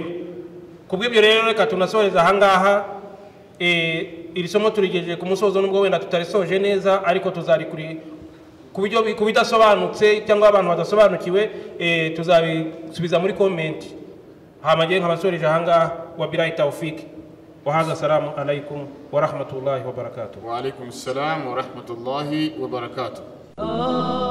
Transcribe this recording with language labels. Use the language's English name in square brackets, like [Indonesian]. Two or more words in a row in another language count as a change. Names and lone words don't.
[Kinyarwanda] Kubw'ibyo rero reka tunasoheza ahangaha. Iri somo turigejeje ku musozo, nubwo wenda tutarisoje neza, ariko tuzarikuri ku bidasobanutse cyangwa abantu badasobanukiwe, tuzabisubiza muri comment. Hamagiye nk'abasoreje ahangaha. [Arabic] وبالله التوفيق وهذا. السلام عليكم ورحمة الله وبركاته. وعليكم السلام ورحمة الله وبركاته.